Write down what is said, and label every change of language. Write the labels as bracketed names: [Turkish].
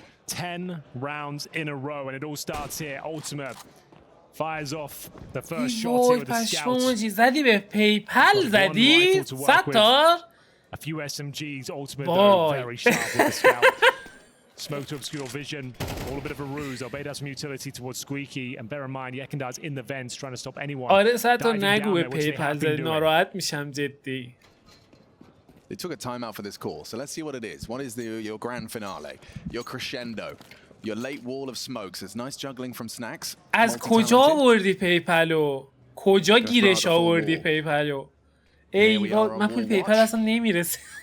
[English] 10 rounds in a row, and it all starts here. Ultimate fires off the first shot here with the scouts. [Persian] زدی به پیپل زدی؟ ستار؟ [English] A few SMGs, Ultimate though, very sharp with the scout. Smoke to obscure vision, all a bit of a ruse. They'll bait out some utility towards Squeaky, and bear in mind, Yekendar's in the vents trying to stop anyone. [Persian] آره ستار نگو به پیپل زدی، ناراحت میشم جدی. [English] They took a timeout for this call, so let's see what it is. What is your grand finale, your crescendo, your late wall of smokes? It's nice juggling from Snacks. [Persian] از کجا آوردی پیپلو؟ کجا گیرش آوردی پیپلو؟ ای من پول پیپل اصلا نمیرسه.